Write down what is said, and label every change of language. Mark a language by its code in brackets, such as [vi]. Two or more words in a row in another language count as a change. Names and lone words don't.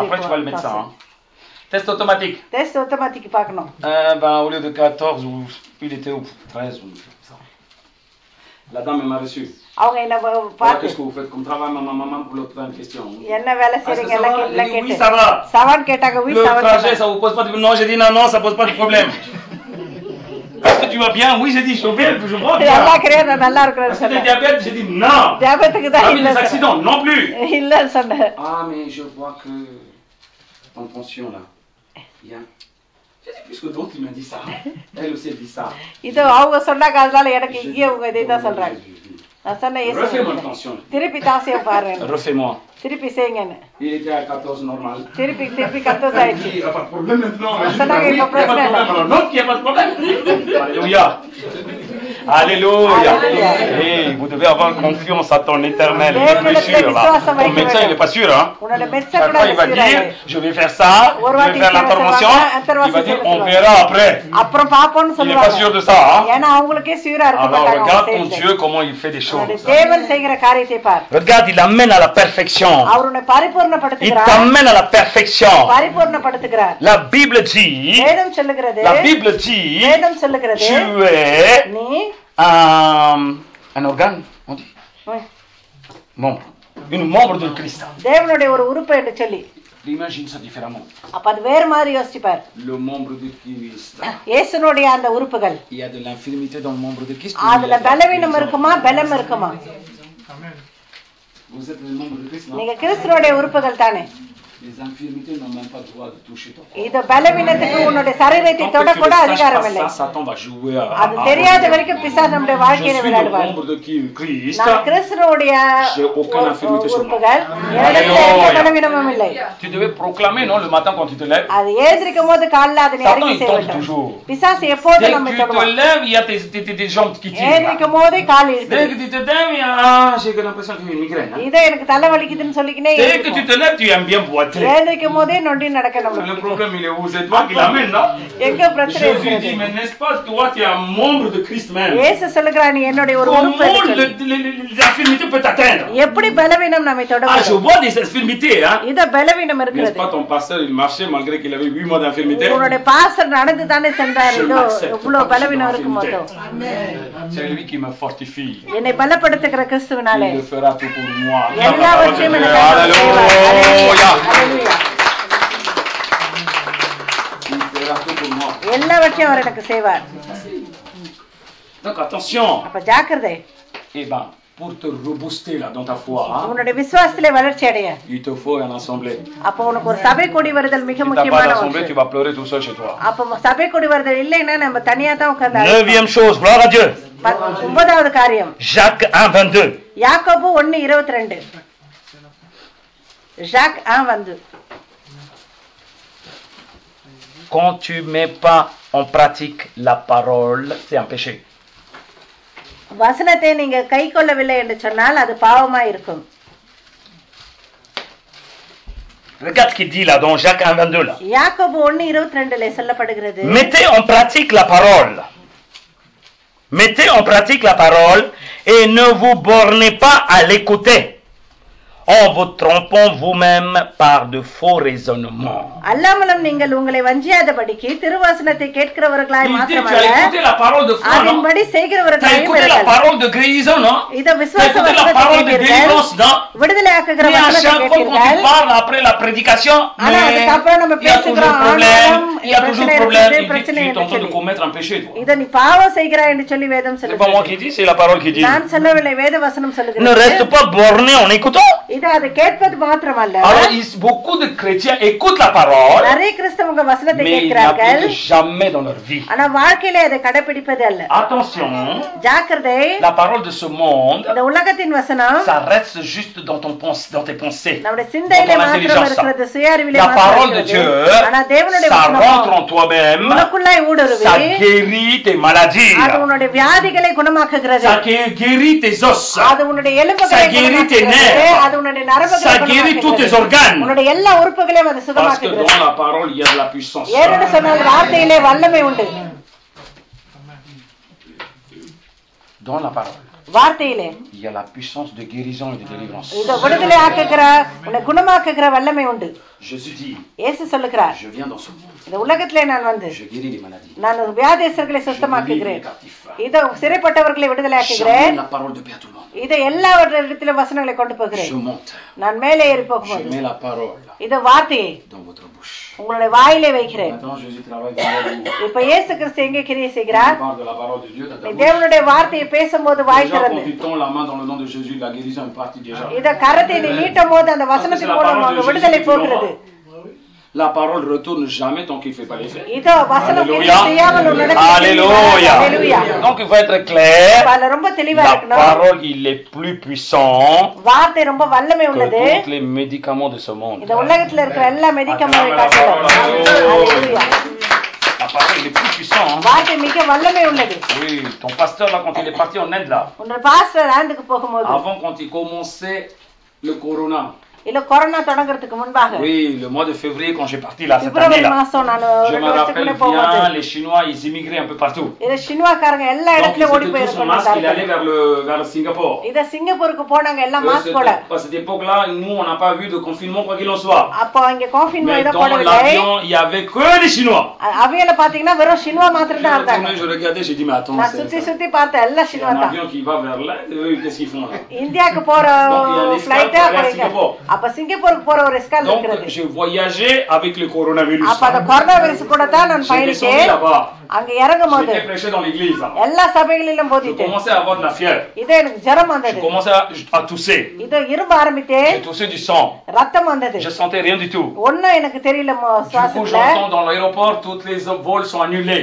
[fr] Après, tu vois le médecin. Hein. Test automatique. test automatique [ta] பார்க்கணும். [fr] Ben, au lieu de 14, il était au 13 ou ça. La dame m'a reçu. [ta] அவங்க என்ன [fr] Voilà, [ta] பார்த்து [fr] qu'est-ce que vous faites comme travail, maman, pour l'autre une question. [ta] என்ன வேலை செய்றீங்க எல்லாம் [fr] Oui, [ta] கேட்டு. [fr] ça va. [ta] சவான் கேட்டாங்க oui [fr] Le [ta] சவான். [fr] trajet, ça vous pose pas de problème? Non, j'ai dit non, ça pose pas de problème. Est-ce que tu vas bien? Oui, j'ai dit, je vais bien, je vais [ta] நல்லா [fr] bien. [ta] கிரியா நல்லா இருக்குன்னு [fr] Est-ce que tu as [ta] சொன்னேன். [fr] diabète? J'ai dit non. [ta] தியாபத்துக்கு தான் [fr] Ah oui, [ta] இல்ல. [fr] les accidents, non plus. [ta] இல்ல சொன்னேன். [fr] Ah, mais je vois que ton tension là, il y a... J'ai dit, puisque d'autres, il m'a dit ça. Elle aussi, elle dit ça. [ta] இது அவங்க சொன்னாங்க அதனால எனக்கு இங்கே உங்க இதே தான் சொல்றாங்க. நான் சொன்னேன் [fr] Refais-moi [ta] இயேசு [fr] le tension. [ta] திருப்பி தாசியம் பாருங்க. [fr] Refais-moi. [ta] திருப்பி செய்யுங்கன்னு. [fr] Il était à 14 normal. [ta] திருப்பி 14 ஆயிடுச்சு. [fr] Il n'y a pas de problème maintenant. Ça n'a rien à Il n'y a pas de problème. Alors, l'autre, il n'y a pas de problème. Alléluia. Alléluia. Alléluia. Hey, vous devez avoir confiance à ton éternel. Il est Dieu plus sûr là. Ton médecin, il n'est pas sûr. Hein. [ta] உன்னோட மெச்ச [fr] Chaque [ta] கூட [fr] fois, il va dire, je vais faire ça, je vais faire l'intervention. Il va dire, on verra après. [ta] அப்புறம் பாப்போம்னு [fr] Il n'est pas sûr [ta] சொல்லுவாங்க. [fr] de ça. Hein. [ta] ஏன்னா அவங்களுக்கே சூரா இருக்க [fr] Alors, [ta] மாட்டாங்க. [fr] regarde ton Dieu, comment il fait des choses. [ta] தேவன் செய்கிற காரியத்தை பார். [fr] Regarde, il amène à la perfection. [ta] அவர் உன்னை [fr] Il [ta] பரிபூர்ணப்படுத்துகிறார். [fr] t'amène à la perfection. [ta] பரிபூர்ணப்படுத்துகிறார். [fr] La Bible dit, [ta] வேதம் சொல்லுகிறது. [fr] la Bible dit, [ta] வேதம் சொல்லுகிறது. [fr] tu es [ta] நீ [fr] un organe, on dit, membre, une membre de Christ. [ta] தேவனுடைய ஒரு உறுப்பு என்று சொல்லி. [fr] Imagine ça différemment. [ta] அப்ப அது வேற மாதிரி யோசிச்சுப்பார். [fr] Le membre de Christ. [ta] இயேசுனுடைய அந்த உறுப்புகள். [fr] Il y a de l'infirmité dans le membre de Christ. [ta] அதுல பலவீனம் இருக்குமா பலம் இருக்குமா? [fr] Vous êtes le membre de Christ, non? [ta] நீங்க கிறிஸ்துவோட உறுப்புகள் தானே. [fr] Les infirmités n'ont même pas le droit de toucher ton corps. [ta] இது பலவீனத்துக்கு உன்னுடைய சரீரத்தை [fr] Tant [ta] தொட [fr] que tu [ta] கூட [fr] ne saches [ta] அதிகாரம் [fr] pas [ta] இல்லை. [fr] ça, Satan va jouer [ta] அது தெரியாத வரைக்கும் பிசாசு நம்முடைய [fr] Je [ta] வாழ்க்கையில [fr] suis le [ta] விளையாடுவார். [fr] membre de Christ. [ta] நான் கிறிஸ்துவோடைய [fr] J'ai aucune infirmité sur moi. [ta] உறுப்புகள் என்னிடத்தில் எந்த பலவீனமும் இல்லை. [fr] Tu devais proclamer, non, le matin quand tu te lèves. [ta] அது எழுந்திருக்கும் போது காலைல அதை [fr] Satan, [ta] அறிக்கை [fr] il [ta] செய்ய [fr] tente [ta] வேண்டும். [fr] toujours. [ta] பிசாசு எப்போது [fr] Dès [ta] நம்மை [fr] que tu te [ta] தொடுவான். [fr] lèves, il y a tes jambes qui tirent. [ta] எழுந்திருக்கும் போதே கால் [fr] Dès [ta] இழுக்குது. [fr] que tu te lèves, il y a... j'ai l'impression que j'ai une migraine. Hein? [ta] இதை எனக்கு தலை வலிக்குதுன்னு சொல்லிக்கினே [fr] Dès que tu [ta] எழுந்திருக்கும். [fr] te lèves, tu aimes bien boiter. [ta] எழுந்திருக்கும் போதே நொண்டி நடக்கணும். [fr] Le problème, il est où? C'est toi qui l'amène, non? [ta] எங்க பிரச்சனை [fr] Jésus [ta] இருக்கிறது? [fr] dit, mais n'est-ce pas toi, tu es un membre de Christ même? [ta] இயேசு சொல்லுகிறார் நீ என்னுடைய ஒரு உறுப்பு [fr] Comment [ta] என்று சொல்லி. [fr] l'infirmité peut t'atteindre? [ta] எப்படி பலவீனம் நம்மை [fr] Ah, je [ta] தொடரும்? [fr] vois des infirmités, hein? [ta] இத பலவீனம் [fr] N'est-ce [ta] இருக்கிறது. [fr] pas ton pasteur, il marchait malgré qu'il avait 8 mois d'infirmité? [ta] உன்னுடைய பாஸ்டர் நடந்து தானே சென்றார். [fr] Je [ta] இதோ [fr] l'accepte. [ta] இவ்வளவு பலவீனம் இருக்கும் போது [fr] C'est lui qui me fortifie. [ta] என்னை பலப்படுத்துகிற கிறிஸ்துவினாலே [fr] Il le fera tout pour moi. [ta] எல்லாவற்றையும் எனக்காக செய்வார். [fr] Alléluia. [ta] அல்லேலூயா. [fr] Il fera tout pour moi. [ta] எல்லாவற்றையும் அவர் எனக்கு செய்வார். [fr] Donc attention. [ta] அப்ப ஜாக்கிரதை. [fr] Eh ben, pour te rebooster là dans ta foi, hein, [ta] உன்னுடைய விசுவாசத்திலே வளர்ச்சி அடைய [fr] il te faut une assemblée. [ta] அப்ப உனக்கு ஒரு சபை கூடி வருதல் மிக [fr] Si tu n'as pas [ta] முக்கியமான [fr] d'assemblée, [ta] ஒன்று. [fr] tu vas pleurer tout seul chez toi. [ta] அப்ப சபை கூடி வருதல் இல்லைன்னா நம்ம தனியா தான் உட்கார்ந்து [fr] 9e chose, gloire à Dieu. [ta] 9வது காரியம் [fr] Jacques 1, 22. [ta] யாக்கோபு 1:22. ஜாக் 1:22. [fr] Quand tu ne mets pas en pratique la parole, c'est un péché. [ta] வசனத்தை நீங்க கை கொள்ளவில்லை என்று சொன்னால் அது பாவமா இருக்கும். [fr] Regarde ce qu'il dit là dans Jacques 1, 22 là. [ta] யாக்கோபு 1:22 சொல்லப்படுகிறது. [fr] Mettez en pratique la parole. Mettez en pratique la parole et ne vous bornez pas à l'écouter. en vous trompant vous-même par de faux raisonnements. [ta] அல்லாமலும் நீங்கள் உங்களை வஞ்சியாதபடிக்கு திருவசனத்தை கேட்கிறவர்களாய் [fr] Tu as [ta] மாத்திரமல்ல [fr] écouté la parole de foi, non? [ta] அதன்படி [fr] Tu as [ta] செய்கிறவர்களாயும் [fr] écouté la [ta] இருங்கள். [fr] parole de guérison, non? [ta] இத [fr] Tu as [ta] விசுவாச [fr] écouté la [ta] வசனத்தை [fr] parole de [ta] கேட்டீர்கள், [fr] délivrance, non? [ta] விடுதலையாக்குகிற [fr] Mais à [ta] வசனத்தை [fr] chaque fois quand tu [ta] கேட்டீர்கள். [fr] parles après la prédication, [ta] ஆனா [fr] mais [ta] அதுக்கப்புறம் நம்ம [fr] il y a toujours [ta] பேசுகிறோம், [fr] problème, [ta] ஆனாலும் [fr] il y a toujours [ta] பிரச்சனை [fr] problème. [ta] இருக்குது, [fr] Il dit que [ta] பிரச்சனை [fr] tu es en train de [ta] இருக்குது. [fr] commettre un péché, toi. [ta] இத நீ பாவம் செய்கிறாய் என்று சொல்லி வேதம் [fr] C'est pas moi [ta] சொல்லுகிறது. [fr] qui dis, c'est la parole qui dit. [ta] நான் சொல்லவில்லை, வேத வசனம் [fr] Ne [ta] சொல்லுகிறது. [fr] reste pas borné en écoutant. [ta] இது அதை கேட்பது மாத்திரமல்ல, [fr] Alors, beaucoup de chrétiens écoutent la parole, [ta] நிறைய கிறிஸ்தவங்க வசனத்தை [fr] mais ils [ta] கேட்கிறார்கள், [fr] n'appliquent jamais dans leur vie. [ta] ஆனா வாழ்க்கையில அதை கடைபிடிப்பது அல்ல. [fr] Attention, [ta] ஜாக்கிரதை, [fr] la parole de ce monde, [ta] இந்த உலகத்தின் வசனம் [fr] ça reste juste dans tes pensées. [ta] நம்முடைய சிந்தையிலே [fr] Dans ton [ta] மாத்திரம் [fr] intelligence. [ta] இருக்கிறது, சுய அறிவிலே [fr] La [ta] மாத்திரம் [fr] parole de [ta] இருக்கிறது. [fr] Dieu, [ta] ஆனா தேவனுடைய [fr] ça rentre [ta] வசனம் [fr] en toi-même, [ta] உனக்குள்ளாய் ஊடுருவி [fr] ça guérit tes maladies, [ta] அது உன்னுடைய வியாதிகளை குணமாக்குகிறது, [fr] ça guérit tes os, [ta] அது உன்னுடைய எலும்புகளை [fr] Ça guérit tes [ta] குணமாக்குகிறது, [fr] nerfs. [ta] அது உன்னுடைய நரம்புகளை [fr] ça guérit tous tes [ta] குணமாக்குகிறது, [fr] organes. [ta] உன்னுடைய எல்லா உறுப்புகளையும் அது [fr] Parce que [ta] சுகமாக்குகிறது. [fr] dans la parole, il y a de la puissance. [ta] ஏனென்று சொன்னால் வார்த்தையிலே வல்லமை உண்டு. [fr] Dans la parole, [ta] வார்த்தையிலே [fr] il y a la puissance de guérison et de délivrance. [ta] இத விடுதலை ஆக்குகிற, உன்னை குணமாக்குகிற வல்லமை உண்டு. [fr] Jésus dit, [ta] இயேசு சொல்லுகிறார், [fr] je viens dans ce monde, [ta] இந்த உலகத்திலே நான் வந்து [fr] je guéris les maladies. [ta] நான் ஒரு வியாதியஸ்தர்களை [fr] Je délivre les [ta] சுத்தமாக்குகிறேன், [fr] captifs. [ta] இதை சிறைப்பட்டவர்களை விடுதலை ஆக்குகிறேன், [fr] J'amène la parole de paix à tout le monde. [ta] இதை எல்லா இடத்திலும் வசனங்களை கொண்டு போகிறேன். [fr] Je monte, [ta] நான் மேலே ஏறி [fr] je [ta] போகும்போது [fr] mets la parole [ta] இத வார்த்தையை [fr] dans votre bouche. [ta] உங்களுடைய வாயிலே வைக்கிறேன். [fr] Maintenant, Jésus travaille dans vous. [ta] இப்ப இயேசு கிறிஸ்து எங்கே கிரியை [fr] Tu [ta] செய்கிறார்? [fr] parles de la parole de Dieu dans ta [ta] நீ [fr] bouche. [ta] தேவனுடைய வார்த்தையை பேசும்போது வாய் [fr] Déjà, quand [ta] திறந்து [fr] tu tends la main dans le nom de Jésus, la guérison est partie déjà. [ta] இத கரத்தை நீ நீட்டும் போது அந்த வசனத்தின் மூலமாக விடுதலை போகிறது. [fr] La parole retourne jamais tant qu'il ne fait pas l'effet. [ta] இதோ வசனம் [fr] Alléluia. [ta] செய்யாமல் ஒரு நடத்தை [fr] Alléluia. Alléluia. Donc il faut être clair. [ta] அதுல ரொம்ப தெளிவா [fr] La [ta] இருக்கணும். [fr] parole, il est plus puissant [ta] வார்த்தை ரொம்ப வல்லமை [fr] que [ta] உள்ளது. [fr] tous les médicaments de ce monde. [ta] இந்த உலகத்துல இருக்கிற எல்லா மெடிக்கமெண்ட்டை காட்டிலும் Alléluia. [fr] La parole, il est plus puissant. [ta] வார்த்தை மிக வல்லமை உள்ளது. [fr] Oui, ton pasteur là, quand il est parti en Inde là, [ta] உன்னோட பாஸ்டர் ஆண்டுக்கு போகும்போது [fr] Avant, quand il commençait le corona, [ta] இல்ல கொரோனா தொடங்குறதுக்கு முன்பாக [fr] oui, le mois de février quand j'ai parti là, cette [ta] பிப்ரவரி [fr] année là, [ta] மாசம் நான் [fr] je [ta] 2 [fr] me [ta] வருஷத்துக்கு [fr] rappelle [ta] முன்ன போகும்போது [fr] bien, les Chinois, ils immigraient un peu partout. [ta] இத ஷின்வாக்காரங்க எல்லா [fr] donc [ta] இடத்துலயும் ஓடி [fr] c'était tous en masque, il allait [ta] போயிருக்காங்க. [fr] vers le Singapour. [ta] இத சிங்கப்பூருக்கு போனாங்க எல்லாம் மாஸ்க் போட. [fr] À cette époque-là, nous, on n'a pas vu de confinement, quoi qu'il en soit. [ta] அப்போ அங்க கான்ஃபின்மென்ட் [fr] Mais [ta] இத [fr] dans [ta] போடவில்லை. [fr] l'avion, il y avait que des Chinois. [ta] அவையில பாத்தீங்கன்னா வெறும் ஷின்வா மாத்திரம் தான் இருந்தாங்க. [fr] Je regardais, j'ai dit, mais attends, [ta] நான் சுத்தி சுத்தி பார்த்தேன் எல்லா [fr] c'est [ta] ஷின்வா [fr] un [ta] தான். [fr] avion qui va vers l'Inde, eux, qu'est-ce qu'ils font là? [ta] இந்தியாக்கு போற [fr] Donc, il y a un escale [ta] ஃளைட் [fr] pour aller à Singapour. [ta] அப்ப சிங்கப்பூருக்கு போற ஒரு எஸ்கால் [fr] Donc, [ta] இருக்குது. [fr] j'ai voyagé avec le coronavirus. [ta] அப்ப அந்த கொரோனா வைரஸ் கூட தான் நான் [fr] J'ai descendu [ta] பயணிச்சேன். [fr] là-bas. [ta] அங்க இறங்கும் போது [fr] J'étais prêché dans l'église. Là. [ta] எல்லா சபைகளிலும் [fr] Je [ta] போதிட்டேன். [fr] commençais à avoir de la fièvre. [ta] இது எனக்கு ஜரம் [fr] Je [ta] வந்தது. [fr] commençais à tousser. [ta] இது இரும்ப ஆரம்பித்தேன். [fr] J'ai toussé du sang. [ta] ரத்தம் வந்தது. [fr] Je sentais rien du tout. [ta] ஒண்ணும் எனக்கு தெரியல [fr] Du coup, [ta] சுவாசத்துல. [fr] j'entends dans l'aéroport, tous les vols sont annulés.